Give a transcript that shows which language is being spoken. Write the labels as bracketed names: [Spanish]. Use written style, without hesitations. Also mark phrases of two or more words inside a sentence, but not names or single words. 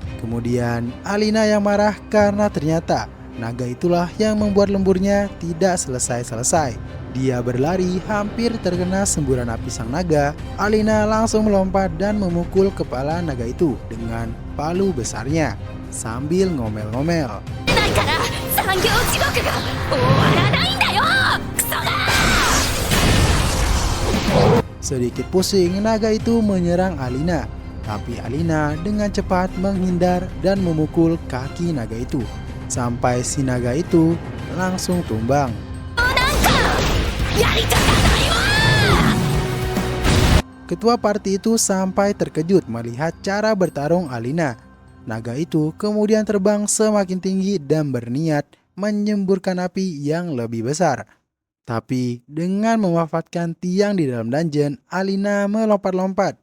[Indonesian] Kemudian Alina yang marah karena ternyata Naga itulah yang membuat lemburnya tidak selesai-selesai. Dia berlari hampir terkena semburan api sang naga. Alina langsung melompat dan memukul kepala naga itu dengan palu besarnya sambil ngomel-ngomel. [Japanese] ないから産業地獄が終わらないんだよクソが [Indonesian] Sedikit pusing, naga itu menyerang Alina. Tapi Alina dengan cepat menghindar dan memukul kaki naga itu. Sampai si naga itu langsung tumbang. [Japanese] やりたかないわ [Indonesian] Ketua party itu sampai terkejut melihat cara bertarung Alina. Naga itu kemudian terbang semakin tinggi dan berniat menyemburkan api yang lebih besar. Tapi dengan memanfaatkan tiang di dalam dungeon, Alina melompat-lompat.